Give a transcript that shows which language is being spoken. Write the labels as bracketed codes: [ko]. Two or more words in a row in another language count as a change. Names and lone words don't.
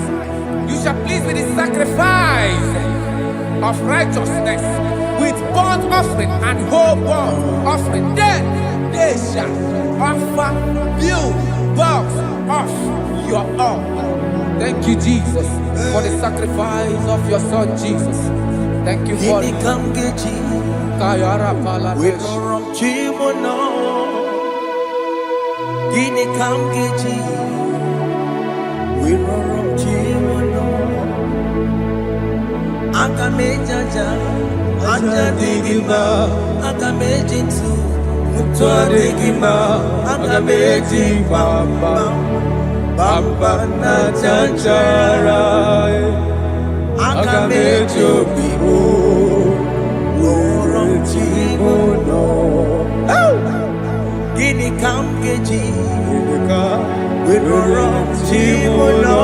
[en] You shall please with the sacrifice of righteousness, with burnt offering and whole burnt offering. Then they shall offer build boughs of your own. Thank you, Jesus, for the sacrifice of your Son, Jesus. Thank you for it. Kayara Paladesh. Akamejaja, ajadigima, akamejitu, mutuadigima, akameji bamba, bamba na chanchara, akamejo bibo, worom chimono. Gini kamgeji, worom chimono.